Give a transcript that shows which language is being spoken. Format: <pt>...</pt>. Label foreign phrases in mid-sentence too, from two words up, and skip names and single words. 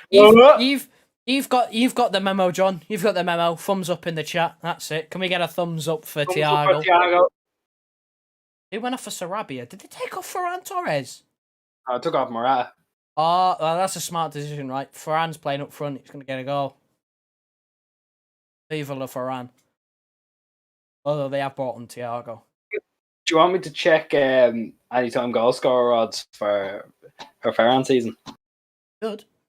<en>You've got the memo, John. You've got the memo. Thumbs up in the chat. That's it. Can we get a thumbs up for Thiago? Who went off for Sarabia? Did they take off Ferran Torres? Oh, I took off Morata. Oh, well, that's a smart decision, right? Ferran's playing up front. He's going to get a goal.</en> <es>Viva la</es> <en>Ferran. Although they have brought on Thiago. Do you want me to check anytime goal scorer odds for Ferran season? Good.</en>